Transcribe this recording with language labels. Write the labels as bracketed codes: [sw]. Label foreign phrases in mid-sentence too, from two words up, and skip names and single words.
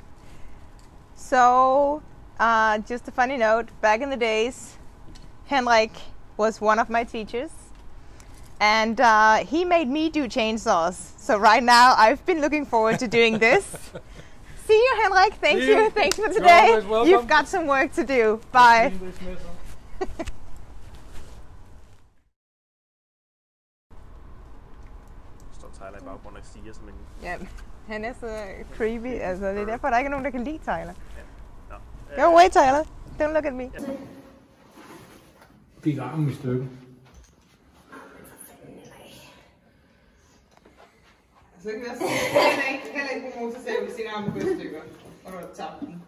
[en] So just a funny note, back in the days, Henrik was one of my teachers, and he made me do chainsaws. So right now I've been looking forward to doing this. See you, Henrik. Thank you. Thanks for today. You've got some work to do. Bye. [da] Tyler i baggrunden og siger som en... Ja, han er så creepy. Altså, det er derfor, der ikke er nogen, der kan lide Tyler. Ja. [en] Go away, Tyler. Don't look at me. [da] Gik armen i stykker. Så kan vi også heller ikke bruge motorsav, hvis din arm går i stykker, og du har tabt den.